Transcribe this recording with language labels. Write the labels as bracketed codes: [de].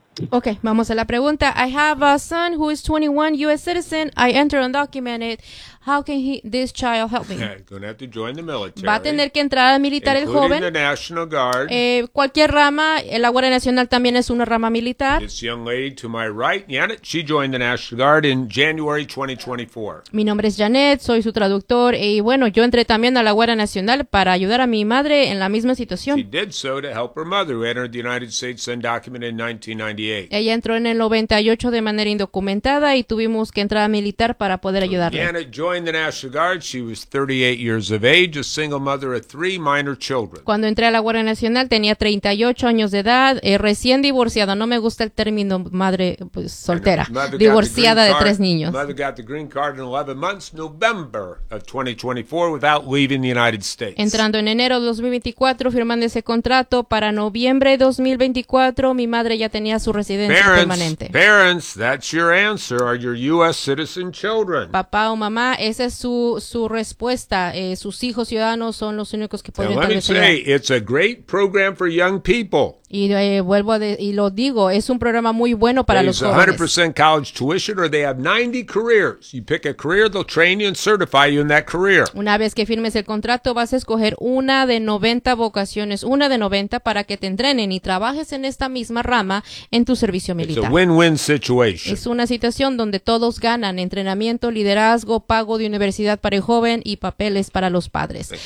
[en] Okay, [es] vamos a la pregunta. [en] I have a son who is 21 U.S. citizen. I enter undocumented. How can he, this child help me? Going to have to join the military. [es] Va a tener que entrar al militar el joven. [en] Including the National Guard. [es] Cualquier rama, la Guardia Nacional también es una rama militar. [en] This young lady to my right, Janet, she joined the National Guard in January 2024. [es] Mi nombre es Janet, soy su traductor. Y bueno, yo entré también a la Guardia Nacional para ayudar a mi madre en la misma situación. [en] She did so to help her mother, who entered the United States undocumented in 1998. [es] Ella entró en el 98 de manera indocumentada y tuvimos que entrar a militar para poder ayudarle. [en] Janet joined the National Guard. She was 38 years of age, a single mother of three minor children. [es] Cuando entré a la Guardia Nacional tenía 38 años de edad, recién divorciada. No me gusta el término madre pues, soltera, divorciada de tres niños. [en] Mother got the green card in 11 months, November of 2024, without leaving the United States. [es] Entrando en enero de 2024, firmando ese contrato para noviembre de 2024, mi madre ya tenía su residencia permanente. [en] Parents, that's your answer. Are your U.S. citizen children? [es] Papá o mamá, esa es su respuesta. Sus hijos ciudadanos son los únicos que pueden [en] entrar. Let me say, it's a great program for young people. [es] Y lo digo, es un programa muy bueno para los jóvenes. [en] 100% college tuition or they have 90 careers. You pick a career, they'll train you and certify you in that career. [es] Una vez que firmes el contrato, vas a escoger una de 90 vocaciones, una de 90 para que te entrenen y trabajes en esta misma rama en tu servicio militar. [en] It's a win-win situation. [es] Es una situación donde todos ganan, entrenamiento, liderazgo, pago de universidad para el joven y papeles para los padres.